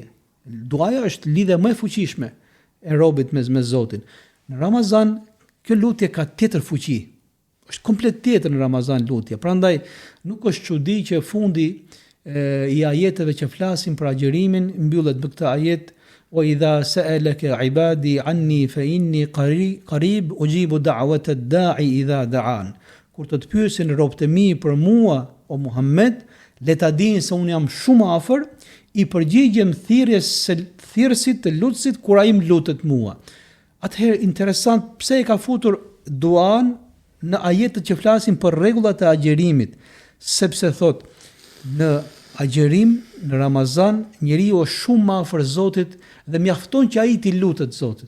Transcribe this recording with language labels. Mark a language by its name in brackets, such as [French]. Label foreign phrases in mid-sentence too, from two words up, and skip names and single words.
[Albanian] Duaja është lidhja më e fuqishme e robit me Zotin. Në Ramazan kjo lutje ka tjetër fuqi. Është komplet tjetër në Ramazan lutja. Prandaj nuk është çudi që fundi i ajeteve që flasin për agjerimin mbyllet me këtë ajet: [Arabic] "وإذا سألك عبادي عني فإني قريب أجيب دعوة الداع إذا دعان." [Albanian] Kur të pyesin robët e mi për mua, o Muhammed, le ta dinë se unë jam shumë afër, i përgjigjem thirrësit të lutësit kur ai më lutet mua. Atëherë interesant pse e ka futur duan në ajetet që flasin për rregullat e agjerimit, sepse thot në agjerim në Ramazan njeriu është shumë më afër Zotit dhe mjafton që ai t'i lutet Zotit.